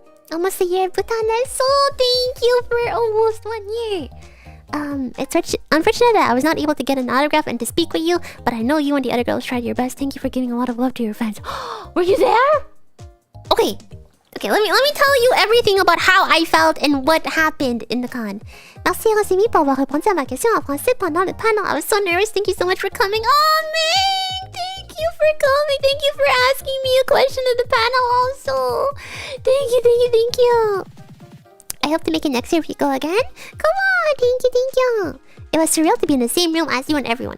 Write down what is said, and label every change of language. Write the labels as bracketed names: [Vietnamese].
[English] Almost a year of Butana, so thank you for almost 1 year. It's unfortunate that I was not able to get an autograph and to speak with you, but I know you and the other girls tried your best. Thank you for giving a lot of love to your fans. Were you there? Okay, let me tell you everything about how I felt and what happened in the con. [French] Merci Rosemi pour avoir répondu à ma question en français pendant le panel. [English] I was so nervous. Thank you so much for coming. Oh man, thank you for coming. Thank you for asking me a question in the panel also. Thank you. I hope to make it next year if you go again. Come on, thank you. It was surreal to be in the same room as you and everyone.